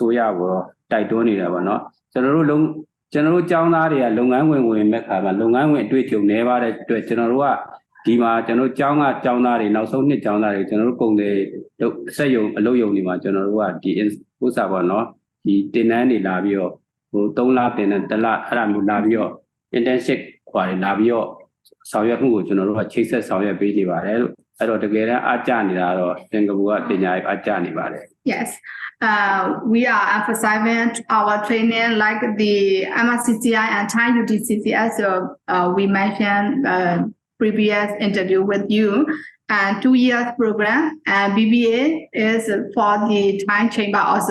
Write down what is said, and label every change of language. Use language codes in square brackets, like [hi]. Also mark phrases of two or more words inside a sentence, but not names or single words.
[my] စိုးရကိုတော့တိုက်တွန်းနေတယ်ပေါ့နော်ကျွန်တော်တို့ကျောင်းသားတွေကလုပ်ငန်းဝင်မဲ့ခါမှာလုပ်ငန်းဝင်အတွေ့အကြုံနည်းပါတဲ့အတွက်ကျွန်တော်တို့ကဒီမှာကျွန်တော်ကျောင်းကျောင်းသားတွေနောက်ဆုံးနှစ်ကျောင်းသားတွေကျွန်တော်တို့ပုံတွေစက်ရုံအလုပ်ရုံတွေမှာကျွန်တော်တို့ကဒီဥစ္စာပေါ့နော်ဒီတင်နန်းတွေလာပြီးတော့ဟို3လတင်တဲ့1လအဲ့ဒါမျိုးလာပြီးတော့ internship ခွာတွေလာပြီးတော့ဆောင်ရွက်မှုကိုကျွန်တော်တို့ကချိတ်ဆက်ဆောင်ရွက်ပေးနေပါတယ်လို့အဲ့တော့တကယ်တမ်းအားကျနေတာတော့စင်ကာပူကပညာရေးအားကျနေပါတယ် [en] Yes, we are emphasizing our training like the MRCCI and Thai UTCCS. We mentioned previous interview with you, and 2 years program, and BBA is for the Thai Chamber also.